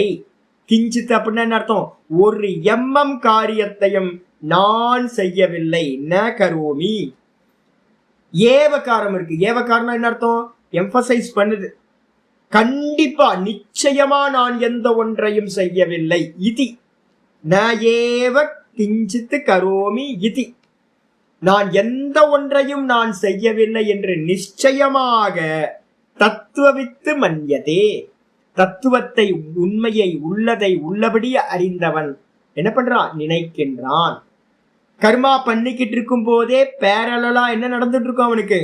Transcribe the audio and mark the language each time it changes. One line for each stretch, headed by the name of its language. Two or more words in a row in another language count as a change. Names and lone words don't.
Tamil: கிஞ்சித் அப்படின்னா என்ன அர்த்தம்? ஒரு எம்மம் காரியத்தையும் நான் செய்யவில்லை.
Sanskrit: न करोमि.
Tamil: ஏவகாரம் இருக்கு. ஏவகாரம் என்ன அர்த்தம்? எம்பசைஸ் பண்ணுது. கண்டிப்பா நிச்சயமா நான் எந்த ஒன்றையும் செய்யவில்லை.
Sanskrit: इति न एव किञ्चित् करोमि इति,
Tamil: நான் எந்த ஒன்றையும் நான் செய்யவில்லை என்று நிச்சயமாக
Sanskrit: तत्त्ववित्तु मन्यते,
Tamil: தத்துவத்தை உண்மையை உள்ளதை உள்ளபடி அறிந்தவன் என்ன பண்றான்? நினைக்கின்றான். கர்மா பண்ணிக்கிட்டு இருக்கும் போதே பேரலா என்ன நடந்துட்டு இருக்கும் அவனுக்கு?